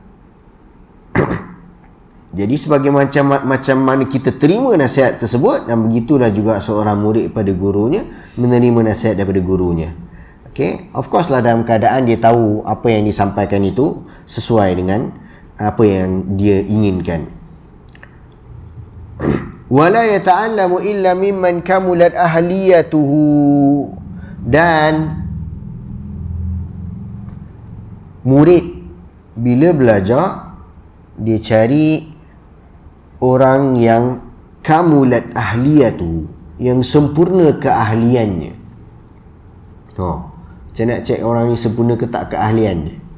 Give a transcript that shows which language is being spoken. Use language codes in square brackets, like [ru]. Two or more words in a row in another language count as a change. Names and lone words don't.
[ms] Jadi sebagai macam mana kita terima nasihat tersebut, dan begitulah juga seorang murid pada gurunya menerima nasihat daripada gurunya. [en] Of course [ms] lah, dalam keadaan dia tahu apa yang disampaikan itu sesuai dengan apa yang dia inginkan. [ar] ولا يتعلم إلا ممن كملت أهليته. [ms] Dan murid bila belajar, dia cari orang yang [ar] كملت أهليته, [ms] yang sempurna keahliannya. Macam nak cek orang ni sempurna ke tak keahliannya?